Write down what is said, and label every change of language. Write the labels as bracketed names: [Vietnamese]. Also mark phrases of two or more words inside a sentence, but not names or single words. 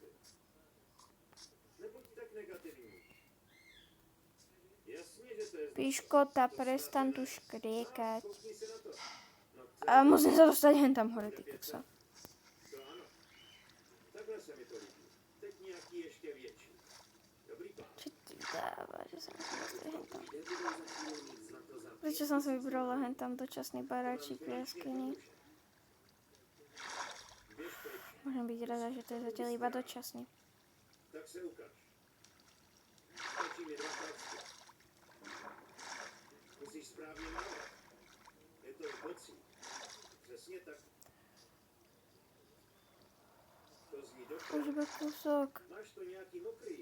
[Czech] Nebuď tak negativní. Jasně, že to je [Slovak] Piškota, prestan tu škriekať. [Czech] Koukni se na to. No, [Slovak] A musím sa dostať hen tam hore, ty koksa. [Czech] to ano. Takhle se mi to líbí. Teď nějaký ještě větší. Dobrý plán. [Slovak] Čo ti dáva, že sa musím dostať hen tam? [Czech] kde budou za chvíli mít zlato za [Slovak] Prečo som si vybrala hen tam dočasný baráčik v jaskyni? [Czech] Běž pryč. [Slovak] Môžem byť rada, že to je zatiaľ iba dočasný. [Czech] Tak se ukaž. Stačí mi 2 pračky. Musíš správně mávat. Je to v bocích. Přesně tak. To zní dobře. [Slovak] Už iba kúsok. [Czech] Máš to nějaký mokrý?